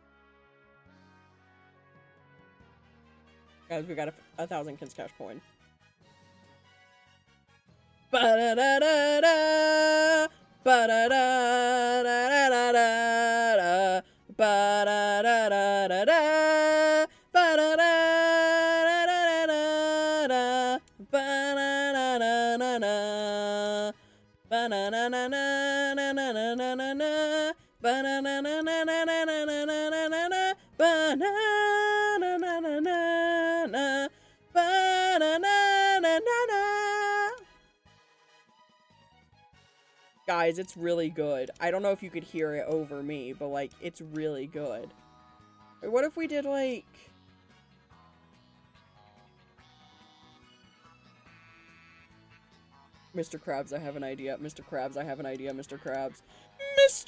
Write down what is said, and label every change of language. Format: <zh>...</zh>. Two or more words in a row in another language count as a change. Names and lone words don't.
<en>Guys, we got a 1,000 cash coin. Ba-da-da-da-da, ba-da-da-da-da-da-da, ba-da-da-da-da-da, ba-da-da-da-da-da-da, ba-da-da-da-da-da, ba-na-na-na-na-na-na-na-na-na, ba-na-na-na-na-na-na-na-na-na, ba-na-na-na-na-na, ba-na-na-na-na-na. Guys, it's really good. I don't know if you could hear it over me, but, like, it's really good. What if we did, like... Mr. Krabs, I have an idea. Mr. Krabs, I have an idea. Mr. Krabs. Mr.</en>